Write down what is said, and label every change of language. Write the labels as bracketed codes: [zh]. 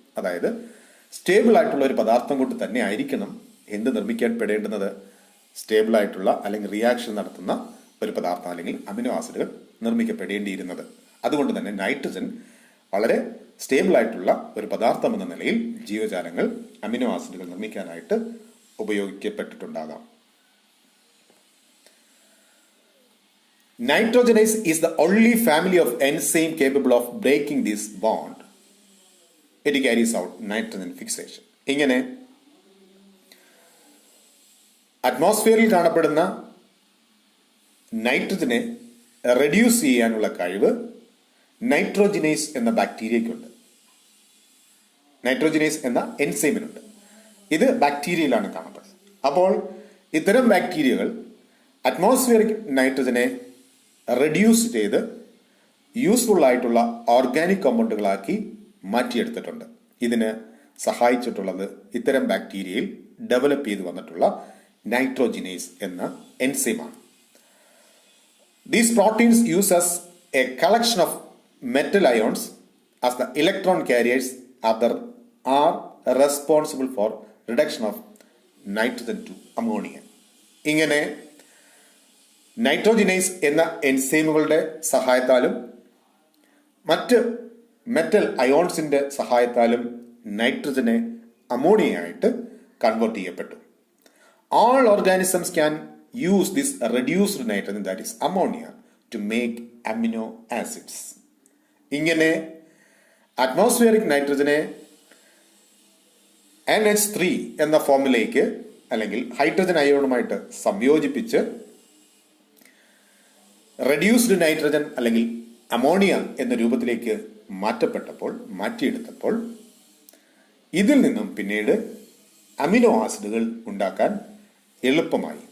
[ml] അതായത് സ്റ്റേബിൾ ആയിട്ടുള്ള ഒരു പദാർത്ഥം കൊണ്ട് തന്നെ ആയിരിക്കണം എന്ത് നിർമ്മിക്കാൻ പെടേണ്ടുന്നത്, സ്റ്റേബിൾ ആയിട്ടുള്ള അല്ലെങ്കിൽ റിയാക്ഷൻ നടത്തുന്ന ഒരു പദാർത്ഥം അല്ലെങ്കിൽ അമിനോ ആസിഡുകൾ നിർമ്മിക്കപ്പെടേണ്ടിയിരുന്നത്. അതുകൊണ്ട് തന്നെ നൈട്രജൻ വളരെ സ്റ്റേബിൾ ആയിട്ടുള്ള ഒരു പദാർത്ഥം എന്ന നിലയിൽ ജീവജാലങ്ങൾ അമിനോ ആസിഡുകൾ നിർമ്മിക്കാനായിട്ട് ഉപയോഗിക്കപ്പെട്ടിട്ടുണ്ടാകാം. [en] Nitrogenase is the only family of enzyme capable of breaking this bond. It carries out nitrogen fixation. [ml] ഇങ്ങനെ അറ്റ്മോസ്ഫിയറിൽ കാണപ്പെടുന്ന നൈട്രജനെ റെഡ്യൂസ് ചെയ്യാനുള്ള കഴിവ് നൈട്രോജിനേസ് എന്ന ബാക്ടീരിയയ്ക്കുണ്ട്. നൈട്രോജിനേസ് എന്ന എൻസൈമിനുണ്ട്. ഇത് ബാക്ടീരിയയിലാണ് കാണപ്പെടുന്നത്. അപ്പോൾ ഇത്തരം ബാക്ടീരിയകൾ അറ്റ്മോസ്ഫിയറിക് നൈട്രജനെ റെഡ്യൂസ് ചെയ്ത് യൂസ്ഫുൾ ആയിട്ടുള്ള ഓർഗാനിക് കോമ്പൗണ്ടുകളാക്കി മാറ്റിയെടുത്തിട്ടുണ്ട്. ഇതിന് സഹായിച്ചിട്ടുള്ളത് ഇത്തരം ബാക്ടീരിയയിൽ ഡെവലപ്പ് ചെയ്ത് വന്നിട്ടുള്ള നൈട്രോജിനേസ് എന്ന എൻസൈമാണ്. [en] These proteins use as a collection of metal ions as the electron carriers are responsible for reduction of nitrogen to ammonia. [ml] ഇങ്ങനെ നൈട്രോജിനേസ് എന്ന എൻസൈമുകളുടെ സഹായത്താലും മറ്റ് മെറ്റൽ അയോൺസിന്റെ സഹായത്താലും നൈട്രജനെ അമോണിയയായിട്ട് കൺവേർട്ട് ചെയ്യപ്പെട്ടു. [en] All organisms can use this reduced nitrogen, that is ammonia, to make amino acids. [ml] ഇങ്ങനെ atmospheric നൈട്രജനെ NH3 എന്ന ഫോമിലേക്ക് അല്ലെങ്കിൽ hydrogen അയോണുമായിട്ട് സംയോജിപ്പിച്ച് reduced nitrogen അല്ലെങ്കിൽ അമോണിയ എന്ന രൂപത്തിലേക്ക് മാറ്റിയെടുത്തപ്പോൾ ഇതിൽ നിന്നും പിന്നീട് അമിനോ ആസിഡുകൾ ഉണ്ടാക്കാൻ എളുപ്പമായി.